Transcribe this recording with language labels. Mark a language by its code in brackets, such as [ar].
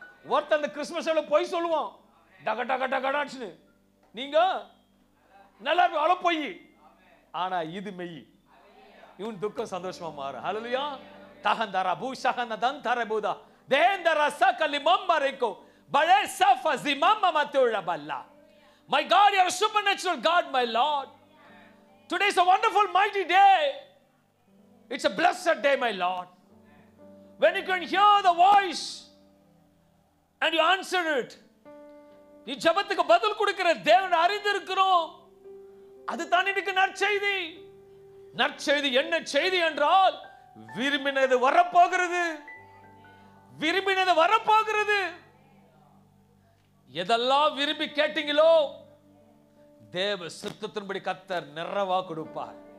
[ta] ஒருத்தர் அந்த கிறிஸ்மஸ் போய் சொல்லுவோம், டக டக டகடாச்சுன்னு. நீங்க நல்லா இருப்பீங்க, அவ்வளோ பொய். ஆனா இது மெய். இவன் துக்கம் சந்தோஷமா மாறும். ஹல்லேலூயா. தஹந்தர பூஷஹன தந்தர பூதா தேந்தர சகலி மம்மரைக்கோ பலே சஃபஸி மம்மமத்துல பல்லா. [en] My God, you are a supernatural God, my Lord. Today is a wonderful mighty day. It's a blessed day, my Lord, when you can hear the voice and you answer it. [ta] நீ ஜெபத்துக்கு பதில் கொடுக்கிற தேவனை அறிந்திருக்கிறோம். அதுதான் இன்னைக்கு நற்செய்தி. நற்செய்தி என்ன செய்தி என்றால், விரும்பினது வரப்போகிறது. விரும்பினது வரப்போகிறது. எதெல்லாம் விரும்பி கேட்டீங்களோ தேவ சித்தத்தின்படி கர்த்தர் நிறைவா கொடுப்பார்.